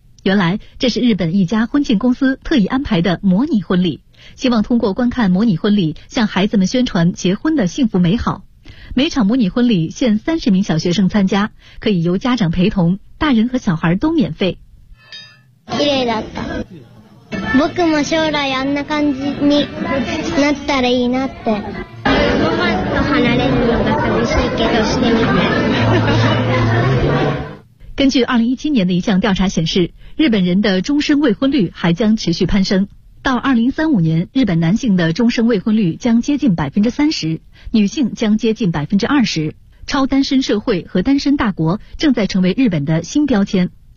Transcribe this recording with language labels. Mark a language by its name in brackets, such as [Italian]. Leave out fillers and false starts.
[Chinese] 原来这是日本一家婚庆公司特意安排的模拟婚礼，希望通过观看模拟婚礼向孩子们宣传结婚的幸福美好。每场模拟婚礼限30名小学生参加，可以由家长陪同，大人和小孩都免费。 [Japanese] 綺麗だった。僕も将来あんな感じになったらいいなって。ご飯と離れるのが寂しいけどしてみたい。 [Chinese] 根据2017年的一项调查显示，日本人的终身未婚率还将持续攀升。到2035年，日本男性的终身未婚率将接近30%，女性将接近20%。超单身社会和单身大国正在成为日本的新标签。